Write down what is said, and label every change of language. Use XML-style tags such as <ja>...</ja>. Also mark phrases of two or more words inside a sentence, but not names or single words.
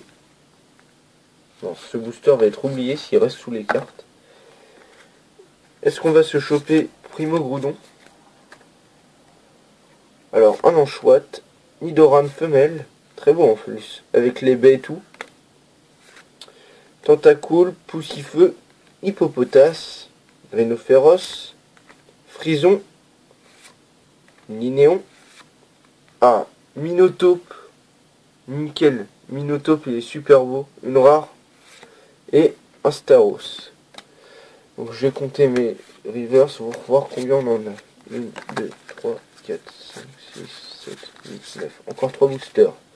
<fr>Non, ce booster va être oublié s'il reste sous les cartes. Est-ce qu'on va se choper Primo Groudon? Alors, un Anchouette, Nidoran femelle, très beau en plus, avec les baies et tout. Tentacool, Poussifeu, Hippopotas, Rhinophéros, Frison, Ninéon. Ah, Minotape, nickel, Minotape il est super beau, une rare. Et un Staros. Donc je vais compter mes rivers pour voir combien on en a. 1, 2, 3, 4, 5, 6, 7, 8, 9. Encore 3 boosters.</fr>